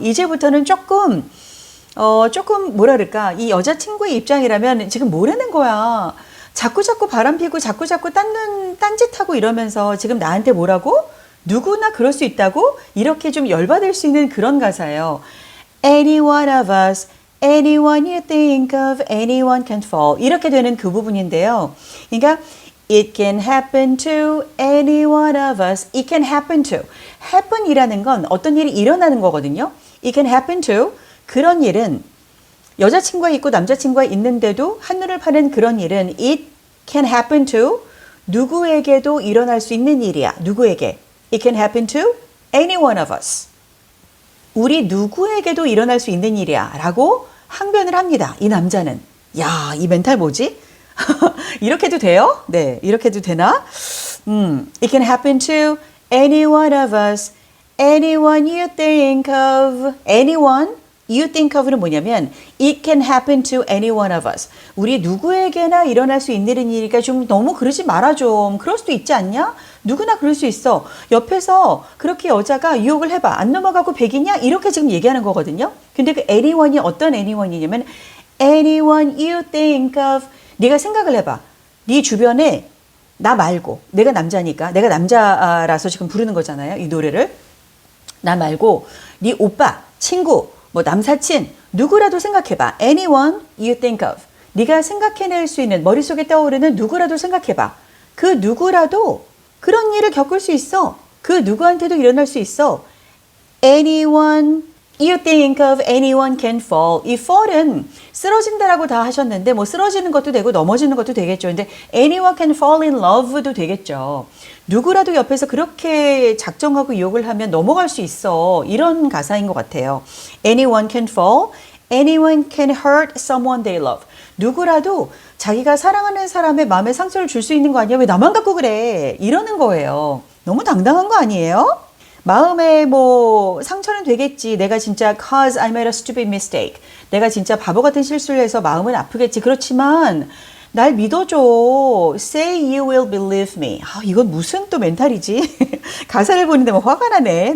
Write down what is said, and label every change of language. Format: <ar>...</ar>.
<ko>이제부터는 조금 뭐라 그럴까 이 여자친구의 입장이라면 지금 뭐라는 거야. 자꾸 바람피고 자꾸 딴짓하고 이러면서 지금 나한테 뭐라고? 누구나 그럴 수 있다고? 이렇게 좀 열받을 수 있는 그런 가사예요.</ko> <en>Any one of us, anyone you think of, anyone can fall.</en> <ko>이렇게 되는 그 부분인데요. 그러니까</ko> <en>It can happen to any one of us. It can happen to.</en> <ko>happen이라는 건 어떤 일이 일어나는 거거든요.</ko> <en>It can happen to.</en> <ko>그런 일은 여자친구가 있고 남자친구가 있는데도 한눈을 파는 그런 일은</ko> <en>It can happen to.</en> <ko>누구에게도 일어날 수 있는 일이야. 누구에게.</ko> <en>It can happen to any one of us.</en> <ko>우리 누구에게도 일어날 수 있는 일이야. 라고 항변을 합니다. 이 남자는. 야, 이 멘탈 뭐지? 이렇게 해도 돼요? 네, 이렇게 해도 되나?</ko> <en>It can happen to any one of us. Anyone you think of. Anyone you think of는 뭐냐면 It can happen to any one of us.</en> <ko>우리 누구에게나 일어날 수 있는 일이니까 좀 너무 그러지 마라 좀. 그럴 수도 있지 않냐? 누구나 그럴 수 있어. 옆에서 그렇게 여자가 유혹을 해봐. 안 넘어가고 백이냐? 이렇게 지금 얘기하는 거거든요. 근데 그</ko> <en>anyone이 어떤 anyone이냐면 Anyone you think of.</en> <ko>네가 생각을 해봐. 네 주변에 나 말고 내가 남자니까 내가 남자라서 지금 부르는 거잖아요. 이 노래를. 나 말고 네 오빠, 친구, 뭐 남사친 누구라도 생각해봐.</ko> <en>Anyone you think of.</en> <ko>네가 생각해낼 수 있는 머릿속에 떠오르는 누구라도 생각해봐. 그 누구라도 그런 일을 겪을 수 있어. 그 누구한테도 일어날 수 있어. Anyone</ko> <en>You think of anyone can fall.</en> <ko>이 fall은 쓰러진다라고 다 하셨는데 뭐 쓰러지는 것도 되고 넘어지는 것도 되겠죠. 근데 anyone can fall in love도 되겠죠. 누구라도 옆에서 그렇게 작정하고 유혹을 하면 넘어갈 수 있어. 이런 가사인 것 같아요.</ko> <en>Anyone can fall. Anyone can hurt someone they love.</en> <ko>누구라도 자기가 사랑하는 사람의 마음에 상처를 줄 수 있는 거 아니야? 왜 나만 갖고 그래? 이러는 거예요. 너무 당당한 거 아니에요? 마음에 뭐 상처는 되겠지. 내가 진짜</ko> <en>cause I made a stupid mistake.</en> <ko>내가 진짜 바보 같은 실수를 해서 마음은 아프겠지. 그렇지만 날 믿어줘.</ko> <en>Say you will believe me.</en> <ko>아, 이건 무슨 또 멘탈이지? 가사를 보는데 뭐 화가 나네.</ko>